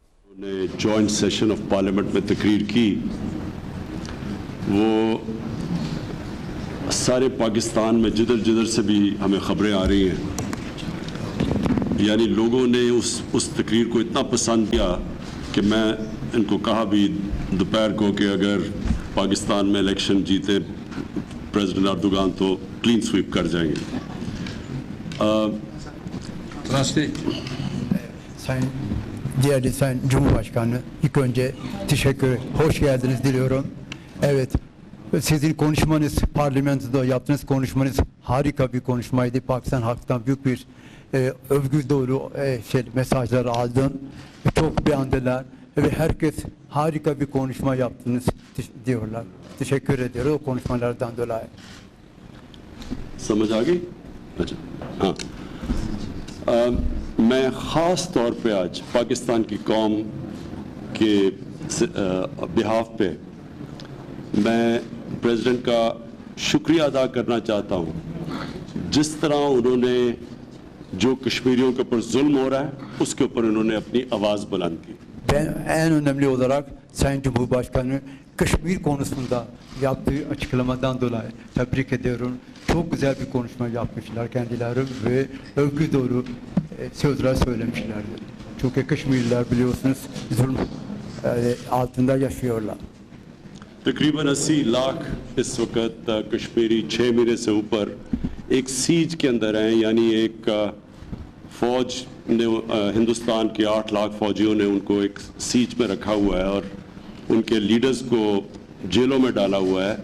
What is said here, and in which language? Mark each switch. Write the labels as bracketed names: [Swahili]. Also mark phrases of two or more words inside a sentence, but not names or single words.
[Urdu] نے [English] joint session of parliament [Urdu] میں تقریر کی، وہ سارے پاکستان میں جدھر جدھر سے بھی ہمیں خبریں آ رہی ہیں، یعنی لوگوں نے اس تقریر کو اتنا پسند کیا کہ میں ان کو کہا بھی دوپہر کو کہ اگر پاکستان میں الیکشن جیتے پریزیڈنٹ اردوغان تو [English] clean sweep [Urdu] کر جائیں گے. [Turkish] Değerli Sayın Cumhurbaşkanı, ilk önce teşekkür, hoş geldiniz diliyorum. Evet, sizin konuşmanız, parlamentoda yaptığınız konuşmanız harika bir konuşmaydı. Pakistan halkından büyük bir övgü dolu mesajlar aldım. Çok beğendiler ve herkes harika bir konuşma yaptınız diyorlar. Teşekkür ediyorum o konuşmalardan dolayı. [Urdu] سمجھ آ گئی؟ اچھا، ہاں. میں خاص طور پے آج پاکستان کی قوم کے بیہاف پے میں پریزیڈنٹ کا شکریہ ادا کرنا چاہتا ہوں. جس طرح انہوں نے جو کشمیریوں کے اوپر ظلم ہو رہا ہے اس کے اوپر انہوں نے اپنی آواز بلند کی. [Turkish] Ben en önemli olarak Sayın Cumhurbaşkanı Kışmir konusunda yaptığı açıklamadan dolayı tebrik ediyorum. Çok güzel bir konuşma yapmışlar kendileri ve övgü dolu sözler söylemişlerdi. Çünkü Kışmirliler biliyorsunuz zulüm altında yaşıyorlar. [Urdu] تقریباً 80 لاکھ اس وقت کشمیری 6 مہینے سے اوپر ایک سیج کے اندر ہیں، یعنی ایک فوج نے ہندوستان کے 8 لاکھ فوجیوں نے ان کو ایک سیج میں رکھا ہوا ہے اور ان کے لیڈرز کو جیلوں میں ڈالا ہوا ہے.